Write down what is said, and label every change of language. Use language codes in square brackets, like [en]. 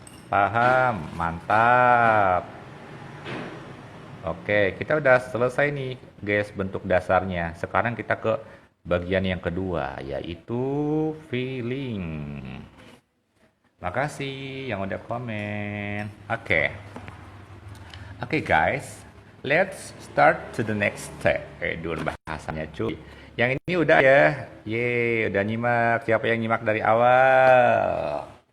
[id] Paham, mantap. Oke, kita udah selesai nih, guys, bentuk dasarnya. Sekarang kita ke bagian yang kedua, yaitu feeling. Makasih yang udah komen. Oke [en] guys, let's start to the next step. [id] Dulu bahasanya cuy. Yang ini udah ya. Udah nyimak. Siapa yang nyimak dari awal?